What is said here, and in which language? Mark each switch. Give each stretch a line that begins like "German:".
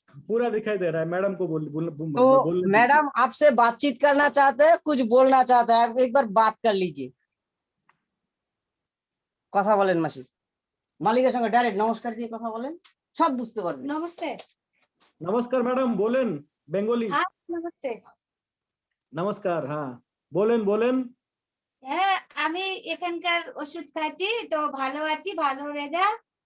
Hindi: पूरा दिखाई दे रहा है, मैडम को तो बोलने दीजिए। मैडम आपसे बातचीत करना चाहते हैं, कुछ बोलना चाहते हैं, आप एक बार बात कर लीजिए।
Bangla: কথা বলেন মাসি, মালিকের সঙ্গে ডাইরেক্ট নমস্কার দিয়ে কথা বলেন, সব বুঝতে পারবেন।
Hindi: नमस्ते। नमस्कार मैडम, बोलेन बेंगोली। हाँ नमस्ते। नमस्कार, हाँ बोलेन।
Bangla: হ্যাঁ আমি এখানকার ওষুধ খাচ্ছি, তো ভালো আছি, ভালো রেজাল্ট।